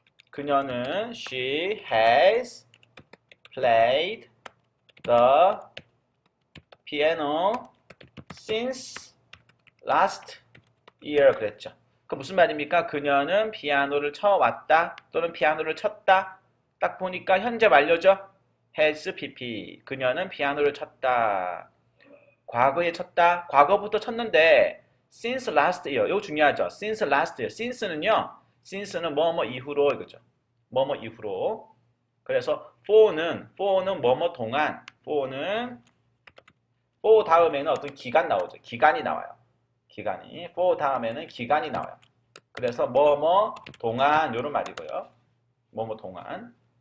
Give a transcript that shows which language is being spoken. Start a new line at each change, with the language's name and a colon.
Korean: 그녀는
English: she has played the piano since last year
Korean: 그랬죠. 그 무슨 말입니까? 그녀는 피아노를 쳐왔다 또는 피아노를 쳤다. 딱 보니까 현재 완료죠. has pp. 그녀는 피아노를 쳤다. 과거에 쳤다. 과거부터 쳤는데
English: since last year.
Korean: 이거 중요하죠.
English: since last year.
Korean: since는 뭐뭐 이후로 이거죠. 뭐뭐 이후로. 그래서 for는 뭐뭐 동안. for 다음에는 어떤 기간 나오죠. 기간이 나와요. 기간이. for 다음에는 기간이 나와요. 그래서 뭐뭐 동안 이런 말이고요. 뭐뭐 동안.